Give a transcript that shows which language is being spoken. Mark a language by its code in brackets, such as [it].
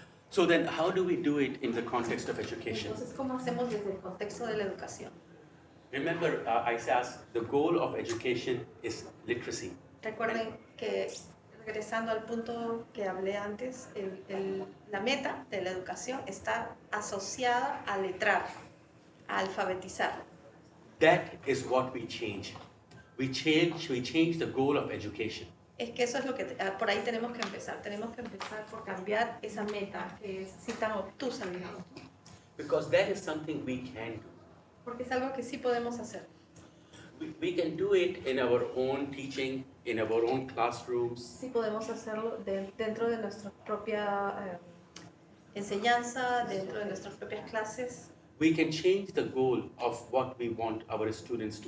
[en] So then, how do we do it in the context of education? [es] Entonces, ¿cómo hacemos desde el contexto de la educación? [en] Remember, I asked, the goal of education is literacy. [es] Recuerden que, regresando al punto que hablé antes, la meta de la educación está asociada a letrar, a alfabetizar. [en] That is what we change. We change the goal of education. [es] Es que eso es lo que por ahí tenemos que empezar. Tenemos que empezar por cambiar esa meta que es sí tan obtusa, digamos. [en] Because that is something we can do. [es] Porque es algo que sí podemos hacer. [en] We can do it in our own teaching, in our own classrooms. [es] Sí podemos hacerlo dentro de nuestra propia enseñanza, dentro de nuestras propias clases. [en] We can change the goal of what we want our students to